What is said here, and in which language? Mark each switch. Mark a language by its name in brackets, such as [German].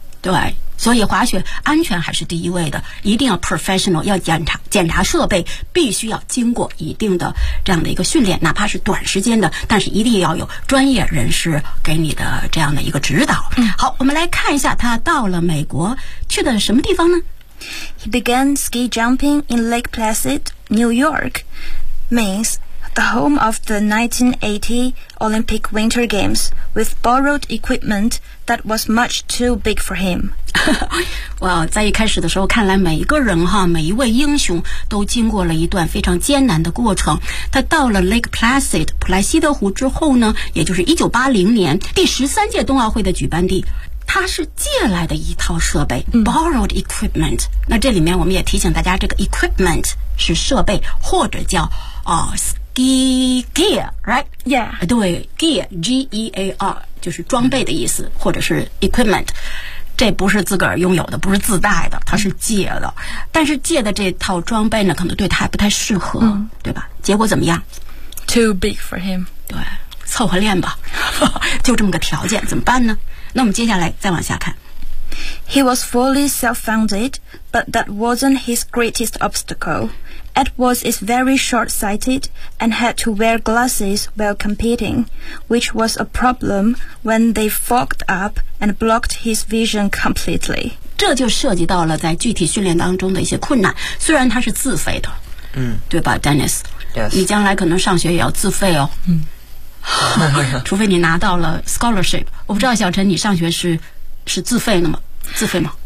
[Chinese] 对，所以滑雪安全还是第一位的，一定要 professional， 要检查设备，必须要经过一定的这样的一个训练，哪怕是短时间的，但是一定要有专业人士给你的这样的一个指导。好，我们来看一下他到了美国去的什么地方呢？ [English] He began ski jumping in Lake Placid, New York, Maine, the home of the 1980 Olympic Winter Games, with borrowed equipment that was much too big for him. [Chinese] 哇，在一开始的时候，看来每一个人哈，每一位英雄都经过了一段非常艰难的过程。他到了 Lake Placid, 普莱西德湖之后呢，也就是1980年第13届冬奥会的举办地。他是借来的一套设备 [English] borrowed equipment， [Chinese] 那这里面我们也提醒大家，这个 equipment 是设备或者叫 [English] ski gear， [Chinese] right？ Yeah，对， gear， G E A R， 就是装备的意思，或者是 equipment， 这不是自个儿拥有的，不是自带的，他是借的，但是借的这套装备呢，可能对他还不太适合，对吧？结果怎么样？ [English] Too big for him， [Chinese] 对，凑合练吧，就这么个条件，怎么办呢？那我们接下来再往下看。 [English] He was fully self-funded, but that wasn't his greatest obstacle. Edwards is very short-sighted and had to wear glasses while competing, which was a problem when they fogged up and blocked his vision completely. [Chinese] 这就涉及到了在具体训练当中的一些困难，虽然他是自费的，嗯，对吧 ,Dennis? [English] Yes. [Chinese] 你将来可能上学也要自费哦。嗯。除非你拿到了 scholarship。我不知道小陈你上学是自费的吗？自费吗